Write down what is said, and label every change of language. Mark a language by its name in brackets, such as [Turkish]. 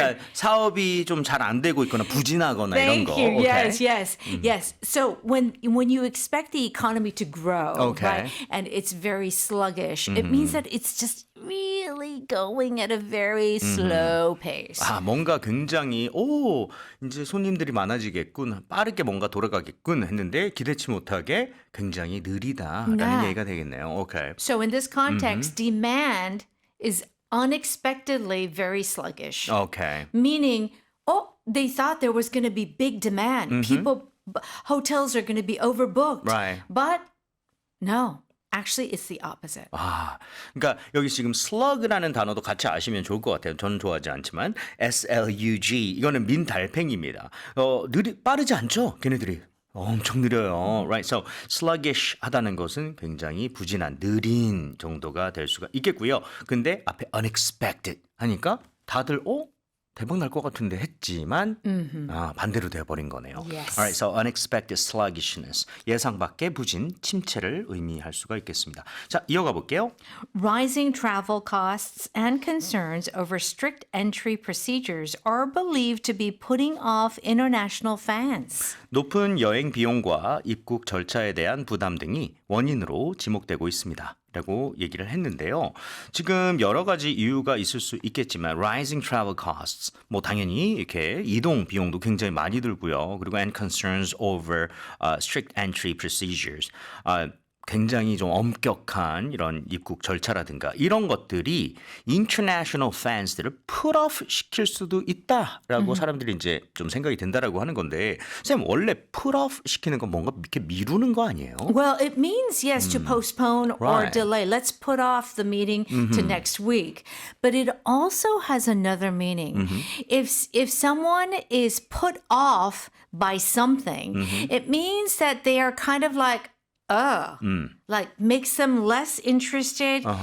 [Korean] 약간 사업이 좀 잘 안 되고 있거나 부진하거나 이런 거. [English] you. Okay. Yes. So when you expect the economy to grow, Okay. right, and it's very sluggish, it means that it's just really going at a very slow pace. [Korean] 아, 뭔가 굉장히 이제 손님들이 많아지겠군. 빠르게 뭔가 돌아가겠군 했는데 기대치 못하게 굉장히 느리다라는 네. 얘기가 되겠네요. 오케이. [English] So in this context, demand is unexpectedly very sluggish. [Korean] 오케이. [English] Meaning, they thought there was going to be big demand. Hotels are going to be overbooked. Right. But no, actually, it's the opposite. [Korean] 아, 그러니까 여기 지금 slug라는 단어도 같이 아시면 좋을 것 같아요. 저는 좋아하지 않지만 slug 이거는 민달팽이입니다. 빠르지 않죠? 걔네들이. 엄청 느려요. [English] Right. [Korean] So sluggish 하다는 것은 굉장히 부진한, 느린 정도가 될 수가 있겠고요. 근데 앞에 unexpected 하니까 다들 대박 날 것 같은데 했지만 반대로 되어버린 거네요. [English] Yes. Alright, so unexpected sluggishness. [Korean] 예상 밖의 부진, 침체를 의미할 수가 있겠습니다. 자, 이어가 볼게요. [English] Rising travel costs and concerns over strict entry procedures are believed to be putting off international fans. [Korean] 높은 여행 비용과 입국 절차에 대한 부담 등이 원인으로 지목되고 있습니다. 라고 얘기를 했는데요. 지금 여러 가지 이유가 있을 수 있겠지만 [English] rising travel costs [Korean] 뭐 당연히 이렇게 이동 비용도 굉장히 많이 들고요. 그리고 [English] and concerns over strict entry procedures. [Korean] 굉장히 좀 엄격한 이런 입국 절차라든가 이런 것들이 international fans들을 put off 시킬 수도 있다라고 사람들이 이제 좀 생각이 든다라고 하는 건데 쌤 원래 put off 시키는 건 뭔가 이렇게 미루는 거 아니에요? [English] Well, it means, yes, to postpone or Right. delay. Let's put off the meeting to next week. But it also has another meaning. If someone is put off by something, it means that they are kind of like, like makes them less interested.